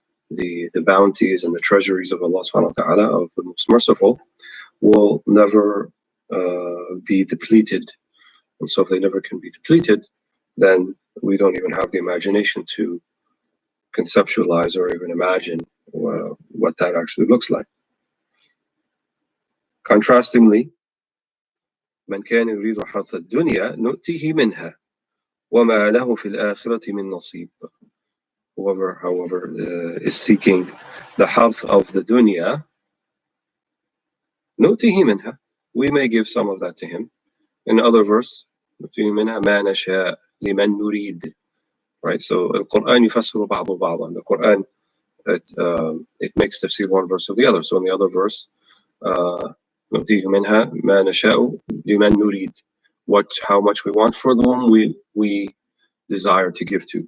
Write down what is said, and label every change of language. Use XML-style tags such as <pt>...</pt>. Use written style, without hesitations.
<en>The bounties and the treasuries of Allah subhanahu wa ta'ala, of the most merciful, will never be depleted. And so if they never can be depleted, then we don't even have the imagination to conceptualize or even imagine what that actually looks like. Contrastingly,</en> <ar>من كان يريد حرث الدنيا نؤتيه منها وما له في الآخرة من نصيب.</ar> <en>Whoever, however, is seeking the harth of the dunya,</en> <ar>نؤتيه منها,</ar> <en>we may give some of that to him. In other verse,</en> <ar>نؤتيه منها ما نشاء لمن نريد.</ar> <en>Right, so the Quran</en> <ar>يفسر بعضه بعضا.</ar> <en>The Quran, it makes tafsir one verse of the other. So in the other verse,</en> <ar>نؤتيه منها ما نشاء لمن نريد,</ar> <en>how much we want for the one we desire to give to.</en>